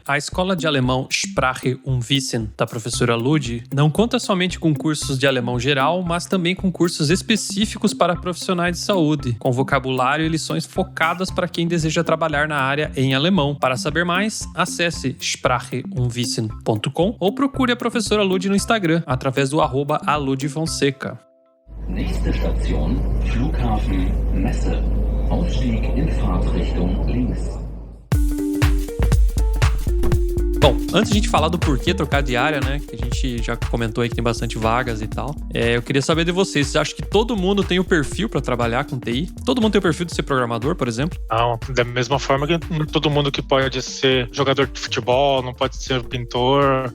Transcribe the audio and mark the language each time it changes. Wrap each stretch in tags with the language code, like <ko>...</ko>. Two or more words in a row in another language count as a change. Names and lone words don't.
<pt>A escola de alemão Sprache und Wissen, da professora Ludi, não conta somente com cursos de alemão geral, mas também com cursos específicos para profissionais de saúde, com vocabulário e lições focadas para quem deseja trabalhar na área em alemão. Para saber mais, acesse spracheundwissen.com ou procure a professora Ludi no Instagram, através do @aludfonseca.</pt> <de>Nächste Station, Flughafen Messe. Ausstieg in Fahrtrichtung links.</de> <pt>Bom, antes de a gente falar do porquê trocar de área, né? Que a gente já comentou aí que tem bastante vagas e tal. Eu queria saber de vocês. Vocês acham que todo mundo tem o perfil para trabalhar com TI? Todo mundo tem o perfil de ser programador, por exemplo? Não, da mesma forma que todo mundo que pode ser jogador de futebol, não pode ser pintor.</pt>